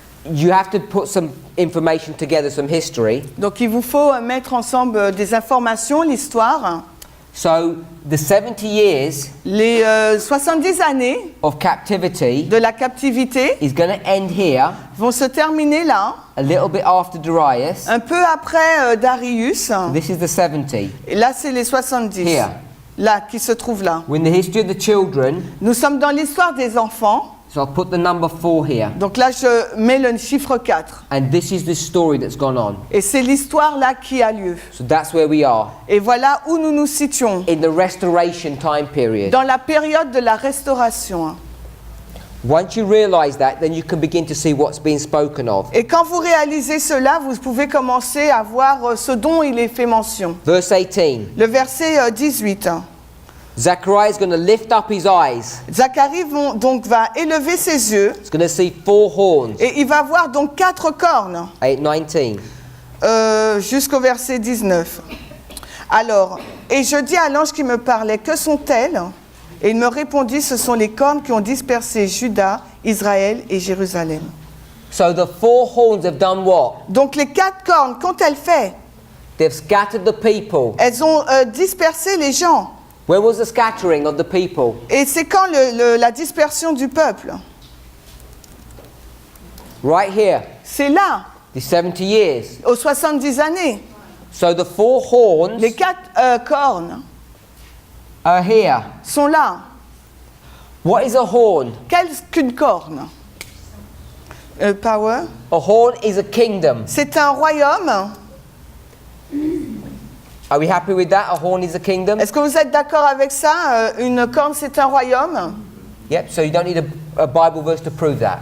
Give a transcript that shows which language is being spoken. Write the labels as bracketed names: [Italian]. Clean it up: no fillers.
[English] You have to put some information together, some history. [French] Donc, il vous faut mettre ensemble des informations, l'histoire. [English] So, the 70 years [French] Les 70 années [English] of captivity [French] de la captivité [English] is going to end here, [French] vont se terminer là, [English] a little bit after Darius. [French] un peu après Darius. [English] This is the 70. [French] Et là, c'est les 70. [English] Here. [French] Là, qui se trouvent là. [English] We're in the history of the children, [French] Nous sommes dans l'histoire des enfants. [English] so I'll put the number 4 here. [French] Donc là, je mets le chiffre 4. [English] And this is the story that's gone on. [French] Et c'est l'histoire là qui a lieu. [English] So that's where we are, [French] Et voilà où nous nous situons. [English] in the restoration time period. [French] Dans la période de la restauration. [English] Once you realize that, then you can begin to see what's being spoken of. [French] Et quand vous réalisez cela, vous pouvez commencer à voir ce dont il est fait mention. [English] Verse 18. [French] Le verset 18. [English] Zechariah is going to lift up his eyes. [French] Zacharie donc va élever ses yeux [English] He's going to see 4 horns. [French] et il va voir donc 4 cornes [English] 8:19. [French] jusqu'au verset 19. Alors, et je dis à l'ange qui me parlait, que sont-elles? Et il me répondit, ce sont les cornes qui ont dispersé Juda, Israël et Jérusalem. [English] So the 4 horns have done what? [French] Donc les 4 cornes, qu'ont-elles fait? [English] They've scattered the people. [French] Elles ont dispersé les gens. [English] Where was the scattering of the people? [French] Et c'est quand la dispersion du peuple? [English] Right here. [French] C'est là, [English] The 70 years. [French] aux 70 années. [English] So the 4 horns [French] Les 4 cornes [English] are here. [French] sont là. [English] What is a horn? [French] Qu'est-ce qu'une corne? [English] Power. A horn is a kingdom. [French] C'est un royaume. [English] Are we happy with that? A horn is a kingdom? [French] Est-ce que vous êtes d'accord avec ça? Une corne, c'est un royaume. [English] Yep, so you don't need a Bible verse to prove that.